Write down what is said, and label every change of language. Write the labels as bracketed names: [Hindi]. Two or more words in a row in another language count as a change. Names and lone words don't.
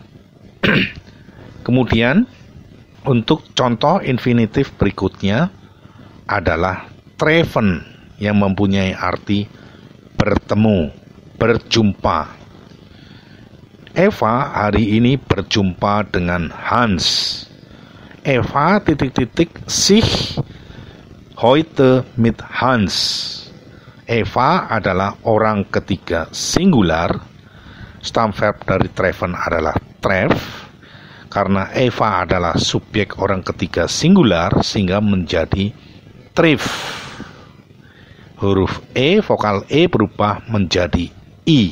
[Indonesian] Kemudian untuk contoh infinitif berikutnya adalah treffen yang mempunyai arti bertemu, berjumpa. Eva hari ini berjumpa dengan Hans. [German] Eva ... sich heute mit Hans. [Indonesian] Eva adalah orang ketiga singular. Stem verb dari treffen adalah treff. Karena Eva adalah subjek orang ketiga singular sehingga menjadi triff. Huruf E, vokal E berubah menjadi I.